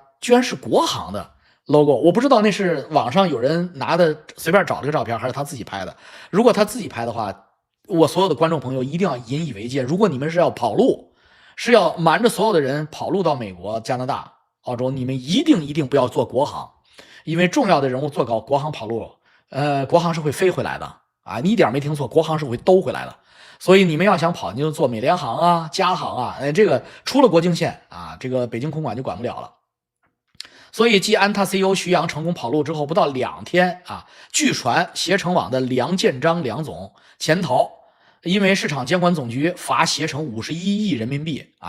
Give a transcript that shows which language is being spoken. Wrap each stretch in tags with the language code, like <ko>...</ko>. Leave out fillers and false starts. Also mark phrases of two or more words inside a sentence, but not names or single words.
<zh>居然是國航的 logo， 我不知道那是網上有人拿的隨便找了個照片，還是他自己拍的。如果他自己拍的話，我所有的觀眾朋友一定要引以為戒，如果你們是要跑路，是要瞞着所有的人跑路到美國、加拿大、澳洲，你們一定不要坐國航，因為重要的人物坐国航跑路，國航是會飛回來的你一點沒聽錯，國航是會兜回來的。所以你們要想跑，你就坐美聯航加航這個出了國境線這個北京空管就管不了了。所以繼安踏 CEO 徐陽成功跑路之後，不到2天据傳攜程網的梁建章梁總潛逃， 因為市場監管總局罰攜程51億人民幣啊！</zh>